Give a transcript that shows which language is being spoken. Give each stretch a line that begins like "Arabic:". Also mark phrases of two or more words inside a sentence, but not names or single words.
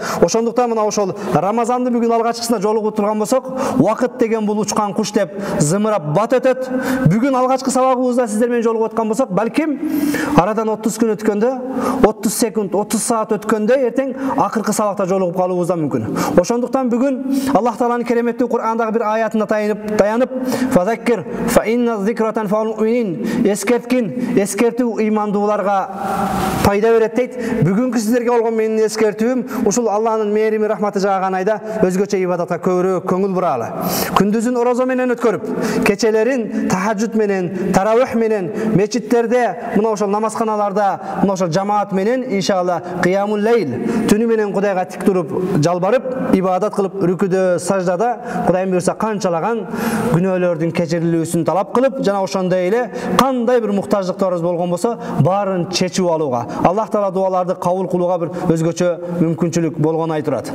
Kyrgyz: Ошондуктан мына ошол Рамазанды бүгүн алгачкысына жолугуп турган болсок, убакыт деген бул учкан куш деп зымырап бат өтөт. Бүгүн алгачкы сабагыбызда сиздер менен жолугуп аткан болсок, балким арадан 30 күн өткөндө, 30 секунд, 30 саат өткөндө эртең акыркы сабакта жолугуп калуубуз да мүмкүн. Ошондуктан бүгүн Аллах Тааланын кереметтүү Кур'андагы бир аятына таянып,
Arabic: فذكر فإن الذكرى ف المؤمنين,
Kyrgyz: эскертүү ыймандууларга пайда берет дейт. Бүгүнкү сиздерге болгон менин эскертүүм ушул Аллахтын мээрими, рахматы жааган айда өзгөчө ибадатка көбүрөөк көңүл буралы. Күндүзүн орозо менен өткөрүп, кечелерин тахажжуд менен, таравих менен, мечиттерде, мына ошол намазканаларда, мына ошол жамаат менен иншалла
Arabic: قيام الليل,
Kyrgyz: түнү менен Кудайга тик туруп, жалбарып, ибадат кылып, рүкүдө, саждада Кудайым буйрса канчалаган күнөөлөрдүн кечирилүүсүн талап кылып, жана ошондой эле кандай бир муктаждыктарыбыз болгон болсо, баарын чечип алууга, Аллах Таала дуаларды кабыл кылууга бир өзгөчө мүмкүнчүлүк болгон ай турат.